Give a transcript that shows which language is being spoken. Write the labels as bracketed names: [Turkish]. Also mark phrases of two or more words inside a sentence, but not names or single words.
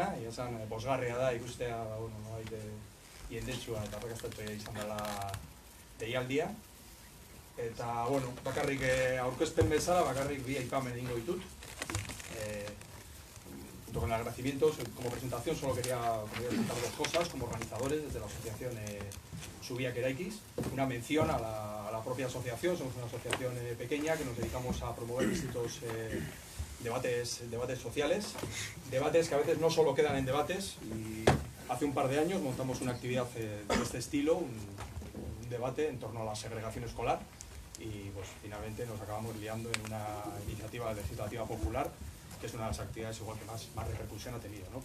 [Basque] esan, bosgarria da ikustea, jendetsua eta arrakastatua izan dela deialdia. Eta, bakarrik aurkezpen bezala, bakarrik bi aipamen egingo ditut. [Spanish] Junto con el agradecimiento, como presentación, solo quería comentar dos cosas como organizadores desde la asociación Subiak Eraikiz. Una mención a la propia asociación, somos una asociación pequeña que nos dedicamos a promover distintos debates sociales, debates que a veces no solo quedan en debates, y hace un par de años montamos una actividad de este estilo, un debate en torno a la segregación escolar, y pues finalmente nos acabamos liando en una iniciativa legislativa popular, que es una de las actividades igual que más repercusión ha tenido, ¿no?